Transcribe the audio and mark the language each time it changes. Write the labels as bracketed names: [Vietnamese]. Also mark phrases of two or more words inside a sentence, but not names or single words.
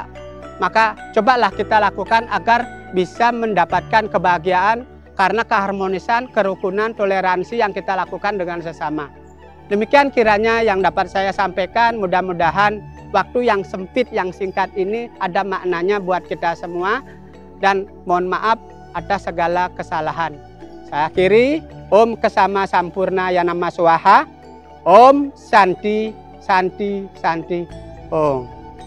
[Indonesian] Maka cobalah kita lakukan agar bisa mendapatkan kebahagiaan karena keharmonisan, kerukunan, toleransi yang kita lakukan dengan sesama. Demikian kiranya yang dapat saya sampaikan. Mudah-mudahan waktu yang sempit, yang singkat ini ada maknanya buat kita semua. Dan mohon maaf atas segala kesalahan. Saya akhiri, [Sanskrit] Om Kesama Sampurna Yanama Swaha, Om Santi Santi Santi Om.